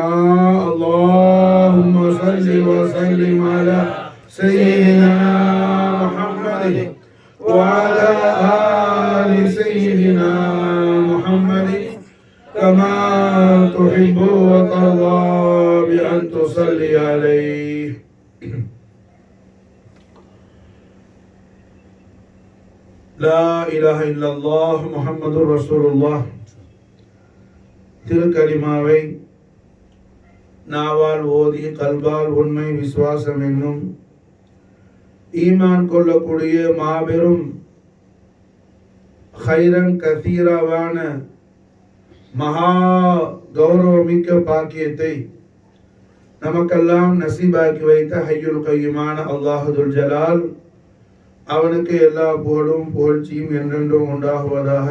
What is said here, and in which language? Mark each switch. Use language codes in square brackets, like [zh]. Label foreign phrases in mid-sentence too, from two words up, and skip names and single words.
[ar] اللهم صل وسلم على سيدنا محمد وعلى آل سيدنا محمد كما تحب وترضى بأن تصلي عليه. لا إله إلا الله محمد رسول الله. [ta] திருக்கலிமாவை நாவால் ஓதி கல்பால் உண்மை விசுவாசம் என்னும் ஈமான் கொள்ளக்கூடிய மாபெரும் [ar] خيرا كثيرا [ta] மகா கௌரவமிக்க பாக்கியத்தை நமக்கெல்லாம் நசீபாக்கி வைத்த [ar] الحي القيوم الله الجلال [ta] அவனுக்கு எல்லா புகழும் புகழ்ச்சியும் என்றென்றும் உண்டாகுவதாக.